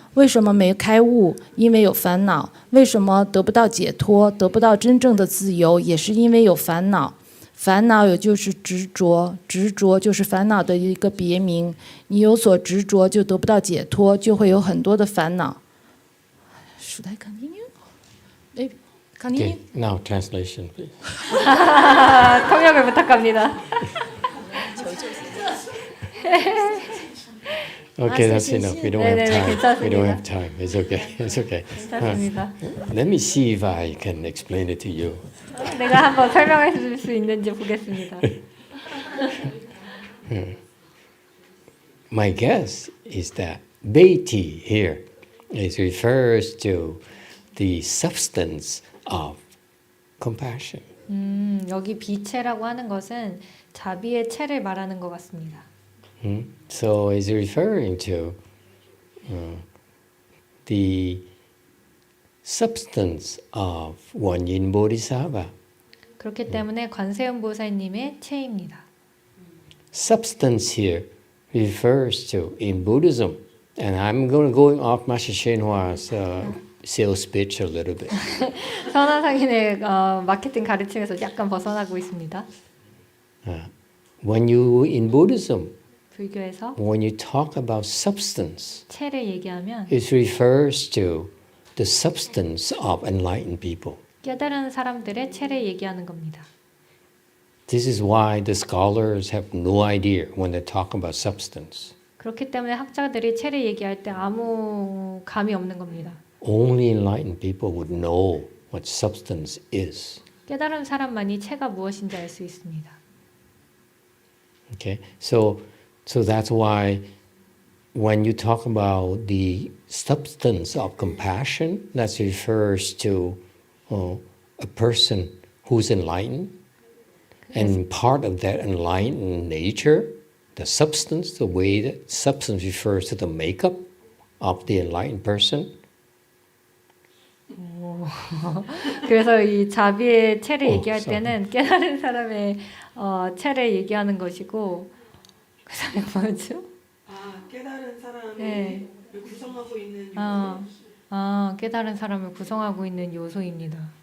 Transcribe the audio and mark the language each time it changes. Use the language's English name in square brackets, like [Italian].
[Chinese] 为什么没开悟？因为有烦恼。为什么得不到解脱，得不到真正的自由？也是因为有烦恼。烦恼也就是执着，执着就是烦恼的一个别名。你有所执着，就得不到解脱，就会有很多的烦恼。 [English] Should I continue? Maybe. Continue. Okay, now translation, please. [Korean] 통역을 부탁합니다. [English] Okay, that's enough. We don't have time. We don't [Korean] 괜찮습니다. [English] have time. It's okay. It's okay. [Korean] 괜찮습니다. [English] Let me see if I can explain it to you. [Korean] 내가 한번 설명해 줄 수 있는지 보겠습니다. [English] My guess is that Beiti here refers to the substance of compassion. [Korean] 여기 비체라고 하는 것은 자비의 체를 말하는 것 같습니다. [English] So it's referring to the substance of GuanYin Bodhisattva. [Korean] 그렇기 때문에 관세음 보살님의 체입니다. [English] Substance here refers to in Buddhism, and I'm going off Master CheongJu's sales pitch a little bit. [Korean] 선화상인의 마케팅 가르침에서 약간 벗어나고 있습니다. [English] When you in Buddhism, [Korean] 불교에서 [English] when you talk about substance, [Korean] 체를 얘기하면 [English] it refers to the substance of enlightened people. [Korean] 깨달은 사람들의 체를 얘기하는 겁니다. [English] This is why the scholars have no idea when they talk about substance. [Korean] 그렇기 때문에 학자들이 체를 얘기할 때 아무 감이 없는 겁니다. [English] Only enlightened people would know what substance is. [Korean] 깨달은 사람만이 체가 무엇인지 알 수 있습니다. [English] Okay, so that's why when you talk about the substance of compassion, that refers to a person who's enlightened, and part of that enlightened nature, the substance, the way that substance refers to the makeup of the enlightened person. [Korean] 그래서 이 자비의 체를 얘기할 때는 깨달은 사람의 체를 얘기하는 것이고 그 다음에 뭐였죠? 아, 깨달은 사람을 네. 구성하고 있는 깨달은 사람을 구성하고 있는 요소입니다.